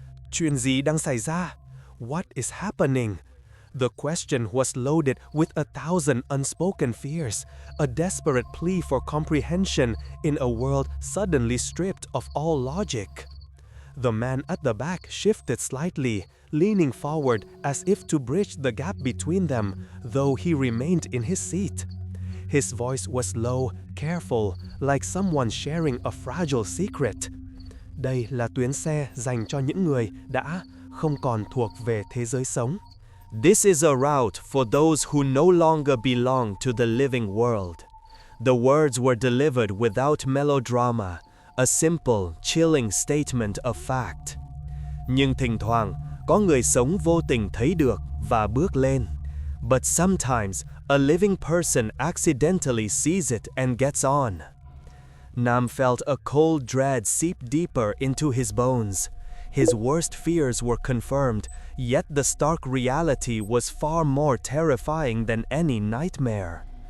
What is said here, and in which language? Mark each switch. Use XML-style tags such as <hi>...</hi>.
<vi>Chuyện gì đang xảy ra?</vi> <en>What is happening? The question was loaded with 1,000 unspoken fears, a desperate plea for comprehension in a world suddenly stripped of all logic. The man at the back shifted slightly, leaning forward as if to bridge the gap between them, though he remained in his seat. His voice was low, careful, like someone sharing a fragile secret.</en> <vi>Đây là tuyến xe dành cho những người đã không còn thuộc về thế giới sống.</vi> <en>This is a route for those who no longer belong to the living world. The words were delivered without melodrama, a simple, chilling statement of fact.</en> <vi>Nhưng thỉnh thoảng, có người sống vô tình thấy được và bước lên.</vi> <en>But sometimes, a living person accidentally sees it and gets on. Nam felt a cold dread seep deeper into his bones. His worst fears were confirmed, yet the stark reality was far more terrifying than any nightmare.</en>